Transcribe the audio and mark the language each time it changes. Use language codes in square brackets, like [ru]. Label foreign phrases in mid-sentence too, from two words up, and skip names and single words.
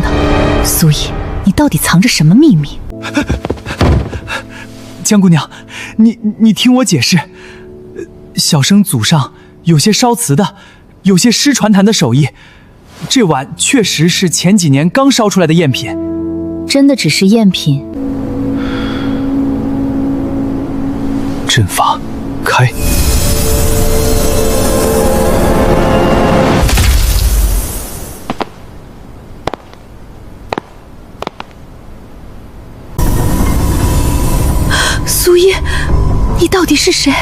[zh] 蘇葉，你到底藏着什麼秘密？江姑娘，你聽我解釋，小生祖上有些燒瓷的，有些失傳壇的手藝，這碗確實是前幾年剛燒出來的贗品。真的只是贗品？陣法開。苏一，你到底是谁？